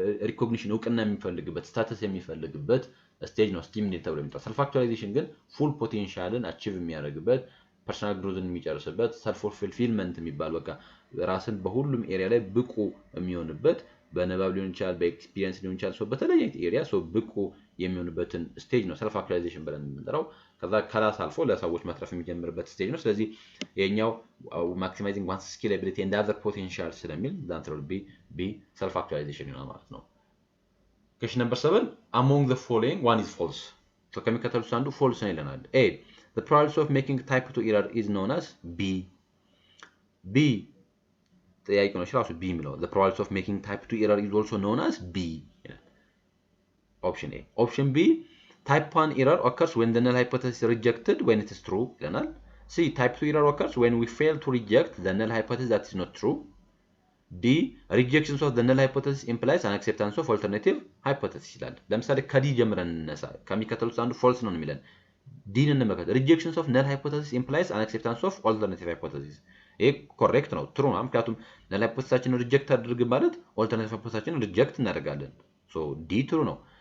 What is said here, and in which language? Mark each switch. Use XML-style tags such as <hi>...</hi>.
<am>ሪኮግኒሽን እውቅና የሚፈልግበት ስታተስ የሚፈልግበት ስቴጅ ነው ስቲም ኒድ ተብሎ የሚጠራው። ሰልፍ አክቹዋላይዜሽን ግን ፉል ፖቴንሻልን አቺቭ የሚያደርግበት ፐርሰናል ግሮዝን የሚጨርስበት ሰልፍ ፉልፊልመንት የሚባል በቃ ራስን በሁሉም ኤሪያ ላይ ብቁ የሚሆንበት በንባብ ሊሆን ይችላል፣ በኤክስፒሪየንስ ሊሆን ይችላል፣ በተለያየ ኤሪያ ብቁ የሚሆንበትን ስቴጅ ነው ሰልፍ አክቹዋላይዜሽን ብለን የምንጠራው። ከዛ ከራስ አልፎ ለሰዎች መትረፍ የሚጀምርበት ስቴጅ ነው። ስለዚህ የኛው ማክሲማይዚንግ ዋንስ ስኬላቢሊቲ ኤንድ አዘር ፖቴንሻል ስለሚል</am> <en>the answer will be B self actualization</en> <am>ይሆናል ማለት ነው።</am> <en>question number 7 among the following one is false so</en> <am>ከሚከተሉት አንዱ false ነው ይለናል።</am> <en>A the probability of making type 2 error is known as B</en> <am>ጥያቄ ነው ራሱ B የሚለው</am> <en>the probability of making type 2 error is also known as B</en> <am>ይላል።</am> <en>option A option B type 1 error occurs when the null hypothesis is rejected when it is true</en> <am>ይለናል።</am> <en>C type 2 error occurs when we fail to reject the null hypothesis that is not true. D rejections of the null hypothesis implies an acceptance of alternative hypothesis</en> <am>ይላል። ለምሳሌ ከዲ ጀምረን እንነሳ ከሚከተሉት አንዱ false ነው የሚለን ዲን እንመልከት</am> <en>rejections of null hypothesis implies an acceptance of alternative hypothesis</en> <am>ይሄ ኮሬክት ነው ትሩ ነው ምክንያቱም null hypothesisን ሪጀክት አድርግ ማለት alternative hypothesisን ሪጀክት እናደርጋለን ሶ ዲ ትሩ ነው</am>